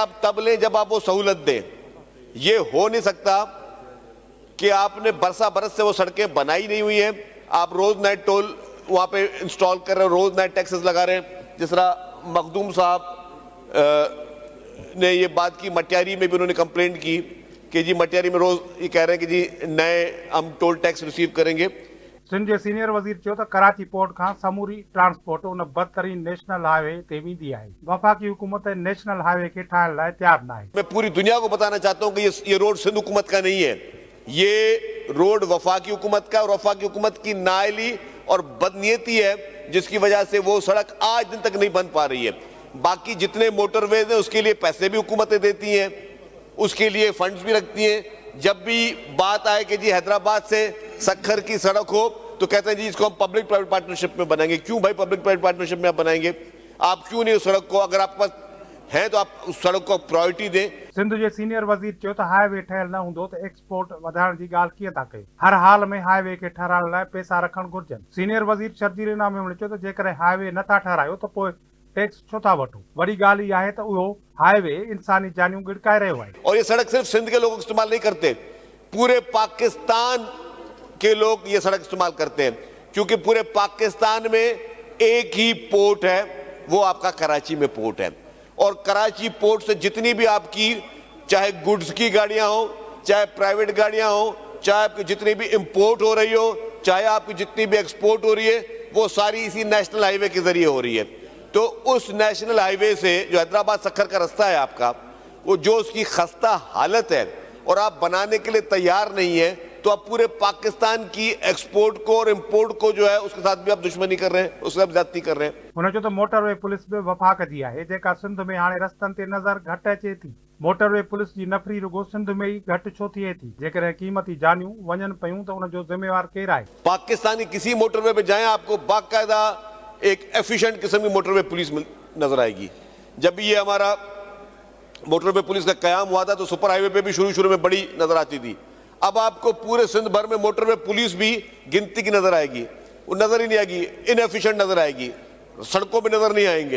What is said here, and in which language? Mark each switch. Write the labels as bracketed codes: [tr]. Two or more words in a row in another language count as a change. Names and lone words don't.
[ur] آپ تب لیں جب آپ وہ سہولت دیں۔ یہ ہو نہیں سکتا کہ آپ نے برسا برس سے وہ سڑکیں بنائی نہیں ہوئی ہیں، آپ روز نائٹ ٹول وہاں پہ انسٹال کر رہے ہو، روز نائٹ ٹیکسز لگا رہے ہیں. جس طرح مخدوم صاحب نے یہ بات کی، مٹیاری میں بھی انہوں نے کمپلینٹ کی کہ جی مٹیاری میں روز یہ کہہ رہے ہیں کہ جی نئے ہم [en] toll tax [ur] ریسیو کریں گے. [sd] सिंध जे सीनियर वज़ीर चयो त कराची पोर्ट खां समूरी ट्रांसपोर्ट उन बदतरीन [en] national highway [sd] ते वेंदी आहे। वफ़ाक़ी हुकूमत [en] national highway [sd] खे ठाहिण लाइ तयार न आहे। [ur] میں پوری دنیا کو بتانا چاہتا ہوں کہ یہ روڈ سندھ حکومت کا نہیں ہے، یہ روڈ وفاقی حکومت کا، اور وفاقی حکومت کی نااہلی اور بدنیتی ہے، جس کی وجہ سے وہ سڑک آج دن تک نہیں بن پا رہی ہے. باقی جتنے موٹرویز ہیں اس کے لیے پیسے بھی حکومتیں دیتی ہیں، اس کے لیے فنڈز بھی رکھتی ہیں. جب بھی بات آئے کہ جی حیدرآباد سے سکھر کی سڑک ہو، تو کہتے ہیں جی اس کو ہم [en] public private partnership [ur] میں بنائیں گے. کیوں بھائی [en] public private partnership [ur] میں آپ بنائیں گے؟ آپ کیوں نہیں اس سڑک کو، اگر آپ کے پاس ہے تو آپ اس سڑک کو پرائیورٹی دیں. [sd] सिंध जे सीनियर वज़ीर चयो त हाईवे ठहियल न हूंदो त एक्सपोर्ट वधाइण जी ॻाल्हि कीअं था कयो। हर हाल में हाईवे खे ठहिराइण लाइ पैसा रखण घुर्जनि। सीनियर वज़ीर शर्जील इनाम मेमण चयो त जेकॾहिं हाईवे नथा ठहिरायो त पोइ टैक्स छो था वठो? वॾी ॻाल्हि इहा आहे त उहो हाईवे इंसानी जानियूं गिड़काए रहियो आहे। [ur] اور یہ سڑک صرف سندھ کے لوگ استعمال نہیں کرتے، پورے پاکستان کے لوگ یہ سڑک استعمال کرتے ہیں، کیونکہ پورے پاکستان میں ایک ہی پورٹ ہے، وہ آپ کا کراچی میں پورٹ ہے. اور کراچی پورٹ سے جتنی بھی آپ کی چاہے گڈز کی گاڑیاں ہو، چاہے پرائیویٹ گاڑیاں ہو، چاہے آپ کی جتنی بھی امپورٹ ہو رہی ہو، چاہے آپ کی جتنی بھی ایکسپورٹ ہو رہی ہے، وہ ساری اسی [en] national highway [ur] کے ذریعے ہو رہی ہے. تو اس [en] national highway [ur] سے جو حیدرآباد سکھر کا راستہ ہے آپ کا، وہ جو اس کی خستہ حالت ہے اور آپ بنانے کے لیے تیار نہیں ہے، تو آپ پورے پاکستان کی ایکسپورٹ کو اور امپورٹ کو جو ہے اس کے ساتھ بھی آپ دشمنی کر رہے ہیں، اس سے آپ زیادتی کر رہے ہیں. [sd] हुन चयो त [en] motorway police [sd] बि वफ़ाक़ जी आहे, जेका सिंध में हाणे रस्तनि ते नज़र घटि अचे थी। [en] motorway police [sd] जी नफ़री रुॻो सिंध में ई घटि छो थिए थी? जेकॾहिं कीमती जानियूं वञनि पयूं त उन जो ज़िम्मेवार केरु आहे? [ur] پاکستانی کسی موٹروے پہ جائیں، آپ کو باقاعدہ ایک ایفیشینٹ قسم کی [en] motorway police [ur] نظر آئے گی. جب بھی یہ ہمارا [en] motorway police [ur] کا قیام ہوا تھا تو [en] super highway [ur] پہ بھی شروع میں بڑی نظر آتی تھی. اب آپ کو پورے سندھ بھر میں [en] motorway police [ur] بھی گنتی کی نظر آئے گی، وہ نظر ہی نہیں آئے گی، ان ایفیشینٹ نظر آئے گی، سڑکوں پہ نظر نہیں آئیں گے.